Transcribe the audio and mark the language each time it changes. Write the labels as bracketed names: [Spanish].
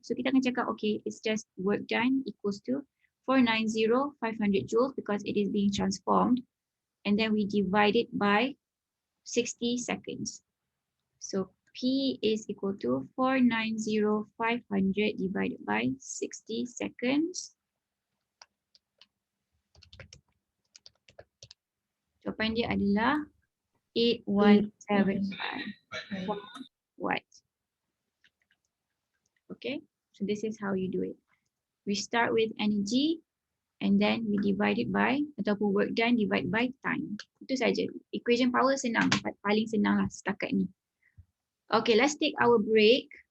[English] So [Malay] kita akan cakap, [English] okay, it's just work done equals to 490,500 joules because it is being transformed. And then we divide it by 60 seconds. So P is equal to 490,500 divided by 60 seconds. [Malay] Jawapan dia adalah 8175 watt. [English] Okay, so this is how you do it. We start with energy. and then we divide it by, ataupun work done divide by time. [Malay] Itu saja. Equation power senang, paling senang lah setakat ni. [English] Okay, let's take our break.